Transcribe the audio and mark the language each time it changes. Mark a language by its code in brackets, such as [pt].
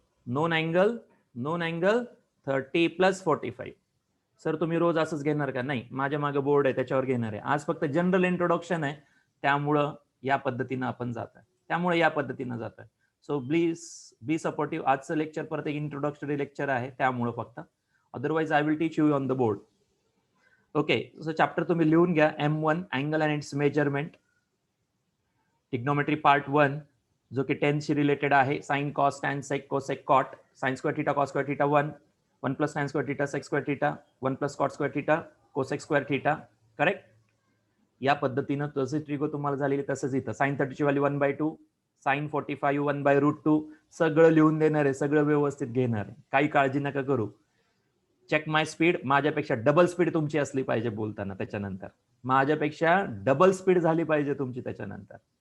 [en] Known angle 30 + 45. [mr] Sir तुम्ही रोज असंच घेणार का? नाही, माझ्या मागे बोर्ड आहे त्याच्यावर घेणार आहे. आज फक्त जनरल इंट्रोडक्शन आहे, त्यामुळं या पद्धतीनं आपण जात आहे. [en] So please be supportive. [mr] आजचं लेक्चर परत एक इंट्रोडक्टरी लेक्चर आहे, त्यामुळं फक्त. [en] Otherwise I will teach you on the board. [mr] Okay, so chapter तुम्ही लिहून घ्या. M1 angle and it's measurement. Trigonometry part 1 जो की 10 शी रिलेटेड आहे. [en] Sine, cos, tan, sec, cosec, cot. Sine square theta, cos square theta 1 + tan square theta, sec square theta 1 + cot square theta, cosec square theta. Correct. [mr] या पद्धतीनं जसे trigo तुम्हाला झालेली तसंच इथं. साइन 30 ची व्हॅल्यू 1/2, साइन 45 1/√2. सगळं लिहून देणार आहे, सगळं व्यवस्थित घेणार आहे, काही काळजी नका करू. [en] Check my speed. [mr] माझ्यापेक्षा डबल स्पीड तुमची असली पाहिजे बोलताना. त्याच्यानंतर माझ्यापेक्षा डबल स्पीड झाली पाहिजे तुमची त्याच्यानंतर.